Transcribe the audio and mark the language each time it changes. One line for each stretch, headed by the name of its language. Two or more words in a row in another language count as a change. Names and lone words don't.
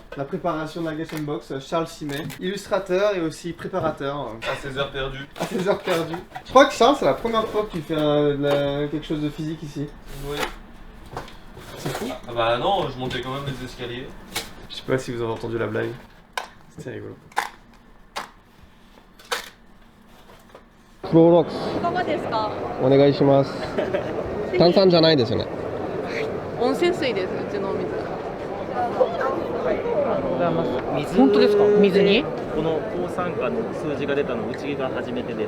French: La préparation de la Gatchan Box, Charles Simet, illustrateur et aussi préparateur. À ses heures perdues. À ses heures perdues. Je crois que Charles, c'est la première fois que tu fais quelque chose de physique ici. Oui. C'est fou. Ah bah non, je montais quand même les escaliers. Je sais pas si vous avez entendu la blague. C'était rigolo.
Japanese: クロロックスいかがですか？お願いします。炭酸じゃないですよね。温泉水です、うちのお水。本当ですか？水に？この抗酸化の数字が出たのうちが初めてです。